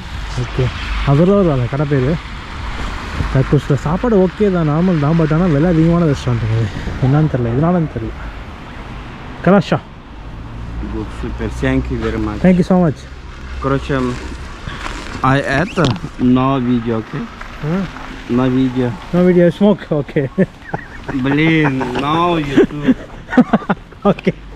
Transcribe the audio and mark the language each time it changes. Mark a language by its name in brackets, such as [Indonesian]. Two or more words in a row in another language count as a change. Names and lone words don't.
[Tamil] ஓகே Aurora அந்த கடை பேர். தற்போது சாப்பாடு ஓகே தான், நார்மல் தான். பட் ஆனால் விலை அதிகமான ரெஸ்டாரண்ட்டுங்க. என்னன்னு தெரியல, எதனாலன்னு தெரியல. கலாஷா, [English] Good. Super. Thank you very much. thank you so much. [Russian] Короче, на видео, окей? На видео. [English] no video smoke. okay [Russian] Блин, на YouTube. [Tamil] ஓகே.